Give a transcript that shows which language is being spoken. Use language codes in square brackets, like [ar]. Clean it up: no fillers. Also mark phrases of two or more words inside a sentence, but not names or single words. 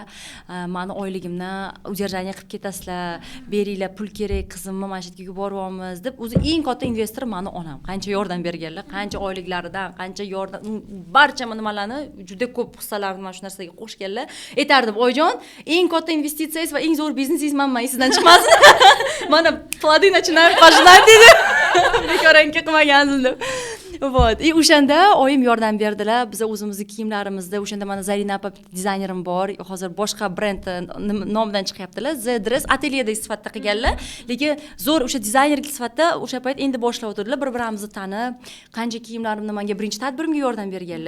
[uz] Meni oyligimdan udержание qilib ketasizlar, beringlar, pul kerak, qizimni mana shu yerga yuboryapmiz deb o'zi eng katta investor meni onam. Qancha yordam berganlar, qancha oyliklaridan, qancha yordam barcha nimalarni juda ko'p hissalarini mana shu narsaga qo'shganlar. Aytardim, "Oyijon, eng katta investitsiyangiz va eng zo'r biznesingiz manman, sizdan chiqmasin." [ru] Mana плоды начинают пожинать dedi. [uz] Bekoranki qilmagandim deb. Вот. И o'shanda oyim yordam berdilar. Biz o'zimizni kiyimlarimizda o'shanda mana Zarina opa dizaynerim bor. Hozir boshqa brend nomidan chiqyaptilar. Z Dress atelyeda sifatida qilganlar. Lekin zo'r o'sha dizaynerlik sifatida o'sha payt endi boshlab o'tirdilar. Bir-birimizni tanib, qancha kiyimlarimni menga birinchi tadbirimga yordam berganlar.